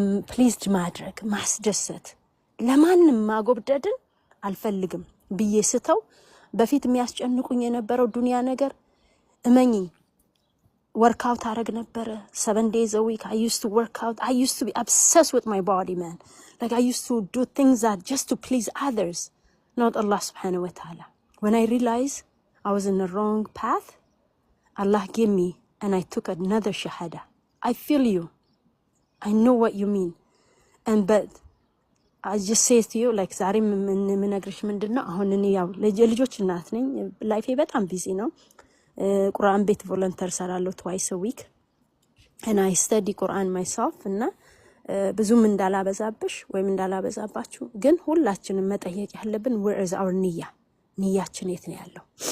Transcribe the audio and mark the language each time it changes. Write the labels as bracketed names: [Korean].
[Amharic] ፕሊዝድ ማድረግ ማስደሰት ለማንም ማጎብደድን አልፈልግም ብዬ ስተው በፊት የሚያስጨንቁኝ የነበረው ዱንያ ነገር እመኚ workout አረግ ነበረ [English] 7 days a week. I used to work out. I used to be obsessed with my body, man. Like I used to do things that just to please others, not Allah Subhanahu Wa Ta'ala. When I realized I was in the wrong path, Allah gave me and I took another shahada. I feel you. I know what you mean. And but I just say to you like [Amharic] ዛሬ ምን ነግርሽ ምንድነው አሁን እኔ ያው ልጆች እናት ነኝ። ላይፌ በጣም ቢዚ ነው። ቁርአን ቤት ቮለንተር ሰራለሁ [English] twice a week and I study Quran myself [Amharic] እና ብዙም እንዳላበዛብሽ ወይም እንዳላበዛባችሁ ግን ሁላችንም መጠየቅ ያለብን [English] where is our [Amharic] ንያችን የት ነው ያለው?